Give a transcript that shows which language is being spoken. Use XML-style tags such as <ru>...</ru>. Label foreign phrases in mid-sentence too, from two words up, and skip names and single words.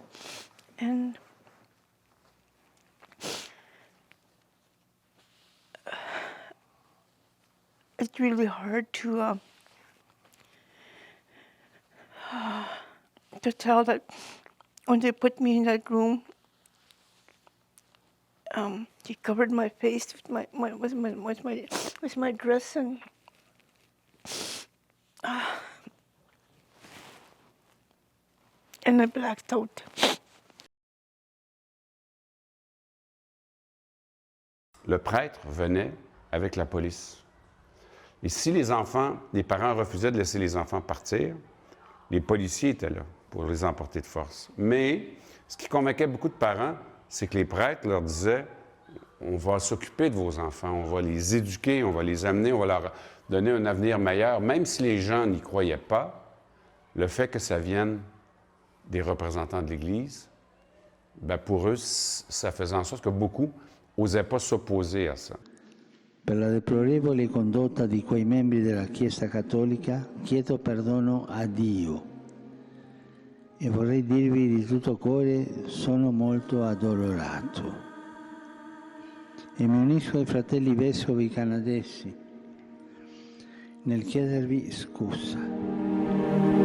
<en>And it's really hard to tell that when they put me in that room, he covered my face with my dress and I blacked out.</en> <fr>Le prêtre venait avec la police. Et si les parents refusaient de laisser les enfants partir, les policiers étaient là pour les emporter de force. Mais ce qui convainquait beaucoup de parents, c'est que les prêtres leur disaient « On va s'occuper de vos enfants, on va les éduquer, on va les amener, on va leur donner un avenir meilleur. » Même si les gens n'y croyaient pas, le fait que ça vienne des représentants de l'Église, bien pour eux, ça faisait en sorte que beaucoup n'osaient pas s'opposer à ça.</fr> <it>Per la deplorevole condotta di quei membri della Chiesa Cattolica chiedo perdono a Dio e vorrei dirvi di tutto cuore sono molto addolorato e mi unisco ai fratelli vescovi canadesi nel chiedervi scusa.</it>